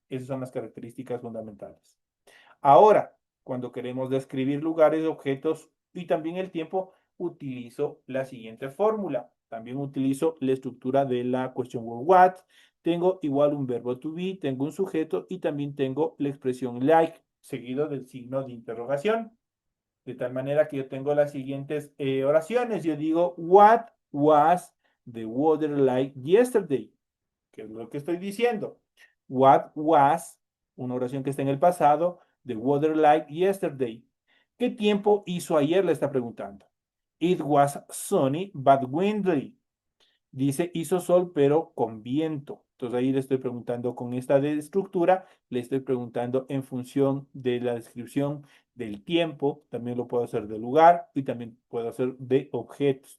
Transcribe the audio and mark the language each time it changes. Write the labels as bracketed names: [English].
[Spanish] Esas son las características fundamentales. Ahora, cuando queremos describir lugares, objetos y también el tiempo, utilizo la siguiente fórmula. También utilizo la estructura de la question word what. Tengo igual un verbo to be, tengo un sujeto y también tengo la expresión like seguido del signo de interrogación. De tal manera que yo tengo las siguientes oraciones. Yo digo, [English] what was the weather like yesterday? [Spanish] ¿Qué es lo que estoy diciendo? [English] What was, [Spanish] una oración que está en el pasado, [English] the weather like yesterday. [Spanish] ¿Qué tiempo hizo ayer? Le está preguntando. [English] It was sunny but windy. [Spanish] Dice hizo sol pero con viento. Entonces ahí le estoy preguntando con esta estructura, le estoy preguntando en función de la descripción del tiempo, también lo puedo hacer de lugar y también puedo hacer de objetos.